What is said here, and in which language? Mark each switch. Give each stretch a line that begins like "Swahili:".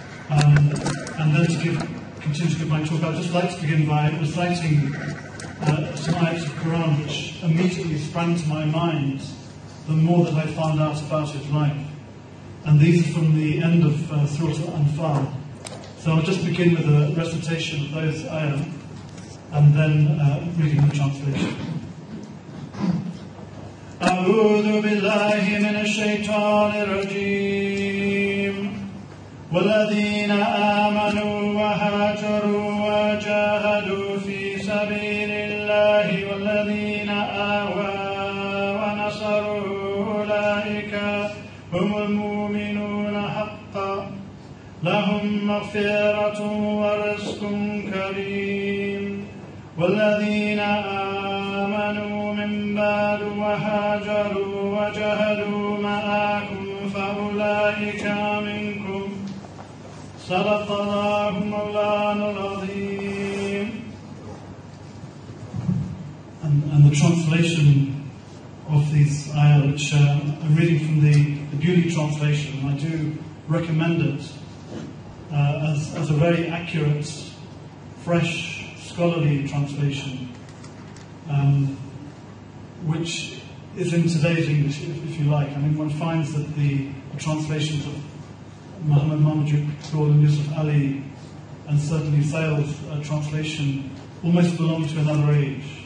English: And then to continue to give my talk, I'd just like to begin by reciting some ayats of Quran which immediately sprang to my mind the more that I found out about his life. And these are from the end of Surah Al-Anfal. So I'll just begin with a recitation of those ayat and then reading the translation.
Arabic: أعوذ بالله من الشيطان الرجيم والذين آمنوا وهاجروا وجاهدوا في سبيل الله والذين آووا ونصروا أولئك هم المؤمنون حقا لهم مغفرة ورزق كريم والذين آمنوا من بعد وهاجروا وجاهدوا معكم فأولئك منكم صدق الله مولانا العظيم.
English: And the translation of these ayah, which I'm reading from the Beauty translation, and I do recommend it as a very accurate, fresh, scholarly translation, which is in today's English, if you like. I mean, one finds that the translations of Muhammad Marmaduke Kaur and Yusuf Ali, and certainly Sale's translation, almost belong to another age.